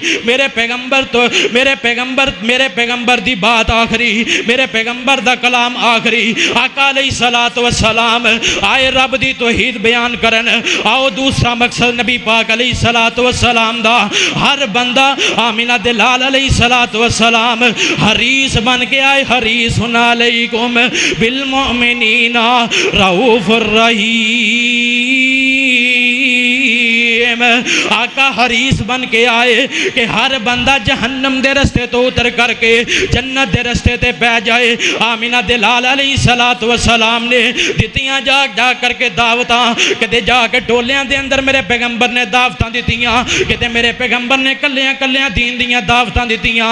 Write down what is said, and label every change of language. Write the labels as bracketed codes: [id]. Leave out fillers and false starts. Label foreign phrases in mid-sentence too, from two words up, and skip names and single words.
[pa] ਮੇਰੇ ਪੈਗੰਬਰ ਦੀ ਬਾਤ ਆਖ਼ਰੀ, ਮੇਰੇ ਪੈਗੰਬਰ ਦਾ ਕਲਾਮ ਆਖ਼ਰੀ। ਆਕਾ [ar] عليه الصلاة والسلام [pa] ਆਏ ਰੱਬ ਦੀ ਤੌਹੀਦ ਬਿਆਨ ਕਰਨ। ਆਓ ਦੂਸਰਾ ਮਕਸਦ ਨਬੀ ਪਾਕ [ar] عليه الصلاة والسلام [pa] ਦਾ ਹਰ ਬੰਦਾ ਆਮਿਨਾ ਦੇ ਲਾਲ [ar] عليه الصلاة والسلام [pa] ਹਰੀਸ ਬਣ ਕੇ ਆਏ। [ar] حريص عليكم بالمؤمنين رؤوف رحيم. [pa] ਆਕਾ ਹਰੀਸ ਬਣ ਕੇ ਆਏ ਕਿ ਹਰ ਬੰਦਾ ਜਹੰਨਮ ਦੇ ਰਸਤੇ ਤੋ ਉਤਰ ਕਰਕੇ ਜੰਨਤ ਦੇ ਰਸਤੇ ਤੇ ਪੈ ਜਾਏ। ਆਮਿਨਾ ਦੇ ਲਾਲ [ar] عليه الصلاة والسلام [pa] ਨੇ ਦਿੱਤੀਆਂ ਜਾ ਕਰਕੇ ਦਾਵਤਾਂ, ਕਦੇ ਜਾਕੇ ਟੋਲੀਆਂ ਦੇ ਅੰਦਰ ਮੇਰੇ ਪੈਗੰਬਰ ਨੇ ਦਾਵਤਾਂ ਦਿੱਤੀਆਂ, ਕਦੇ ਮੇਰੇ ਪੈਗੰਬਰ ਨੇ ਕੱਲੀਆਂ ਕੱਲੀਆਂ ਦੀਨ ਦੀਆਂ ਦਾਵਤਾਂ ਦਿੱਤੀਆਂ।